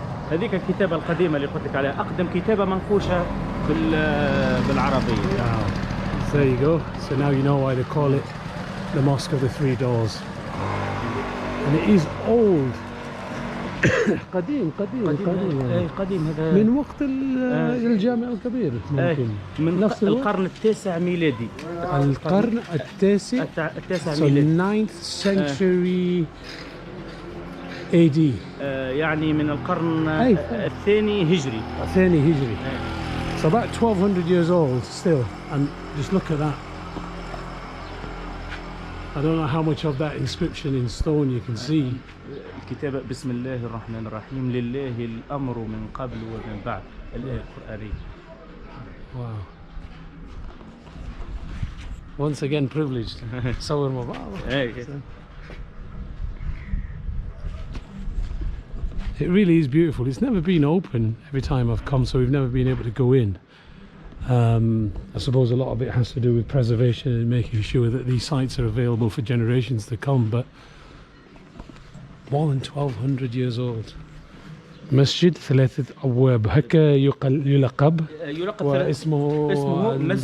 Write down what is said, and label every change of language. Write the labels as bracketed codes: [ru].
[ar] هذيك الكتابة القديمة اللي قلت لك عليها أقدم كتابة منقوشة بالعربية. [en] So there you go. So now you know why they call it the Mosque of the 3 Doors. And it is old. قديم [ar] هذا من وقت الجامع الكبير ممكن. من القرن التاسع ميلادي. القرن التاسع ميلادي. [en] So 9th century AD. [ar] يعني من القرن أي. الثاني هجري. ثاني هجري. [en] So about 1200 years old still, and just look at that. I don't know how much of that inscription in stone you can see. [ar] الكتابة بسم الله الرحمن الرحيم لله الأمر من قبل ومن بعد الآية القرآنية. [en] Wow. Once again privileged. [ar] صور مبارك. [en] It really is beautiful. It's never been open every time I've come, so we've never been able to go in. I suppose a lot of it has to do with preservation and making sure that these sites are available for generations to come, but more than 1200 years old. [ar] مسجد ثلاثة أبواب هكا يلقب واسمه